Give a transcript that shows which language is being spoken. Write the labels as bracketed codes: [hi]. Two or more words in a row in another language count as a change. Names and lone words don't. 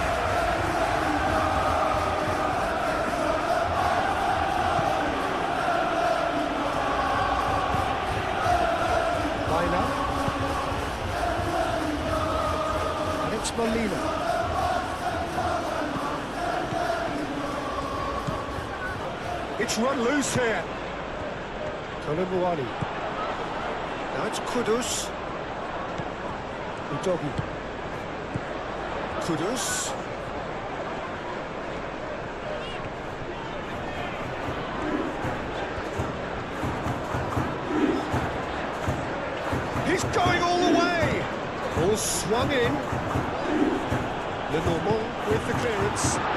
[en] And it's Molina. It's run loose here. Colomboani. Now it's Kudus. Udogi. Kudus. He's going all the way! Ball swung in. Lenormand with the clearance.